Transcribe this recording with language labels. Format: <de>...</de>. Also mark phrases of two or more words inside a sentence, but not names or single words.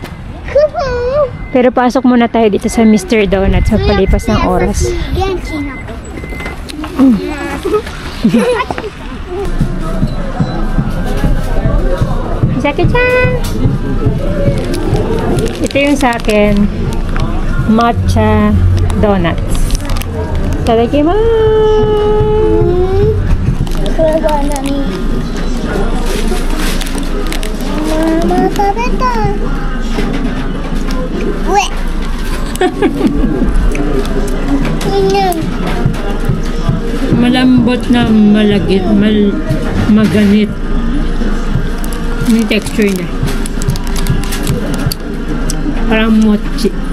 <tl>Pero pasok muna tayo dito sa Mr. Donuts sa palipas ng oras. Jackie-chan! Ito yung sa akin,</tl> <en>matcha donuts.</en> <ja>Itadakimasu! Mama, tabeta!</ja> <tl>Malambot na malagit, maganit. Yung texture niya. Parang mochi.</tl>